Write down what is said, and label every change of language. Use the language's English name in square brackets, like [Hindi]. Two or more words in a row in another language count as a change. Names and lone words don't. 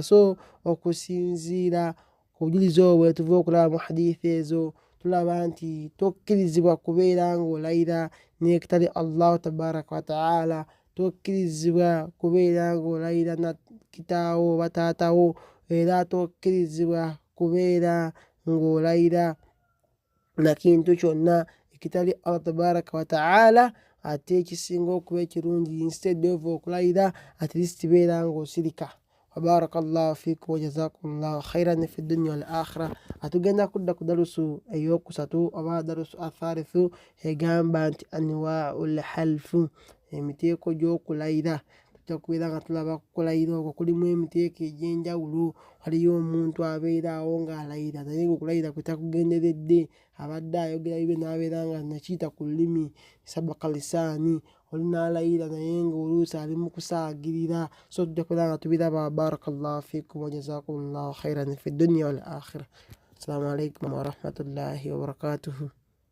[Ganda] So okusinziira ku bujulizi obwo bwe tuva okulaba mu hadithi ezo, tulaba nti tokkirizibwa kubeera ng'olayira n'ekitali [Arabic] الله تبارك وتعالى, [Ganda] tokkirizibwa kubeera ng'olayira na kitaawo oba taatawo, era tokkirizibwa kubeera ng'olayira na kintu kyonna ekitali [Arabic] الله تبارك وتعالى. [Ganda] Ate ekisinga okuba ekirungi, [English] instead of [Ganda] okulayira, [English] at least [Ganda] beera ng'osirika. [Arabic] بارك الله فيكم وجزاكم الله خيرا في الدنيا والآخرة. [Ganda] Atugenda kudda ku darusu ey'okusatu oba [Arabic] الدرس الثالث, [Ganda] egamba nti [Arabic] أنواع الحلف, [Ganda] emiteeko gy'okulayira. Tujja kubeera nga tulaba kulayira okwo kulimu emiteeko egy'enjawulo. Waliyo omuntu abeeraawo ng'alayira naye ng'okulayira kwe takugenderedde, abadde ayogera bibye n'abeera nga nakiyita ku lulimi [Arabic] سبق لساني, [Ganda] oli n'alayira naye ng'oluusi ali mu kusaagirira. So tujja kubeera nga tubiraba. [Arabic] بارك الله فيكم وجزاكم الله خيرا في الدنيا والآخرة. السلام عليكم ورحمة الله وبركاته.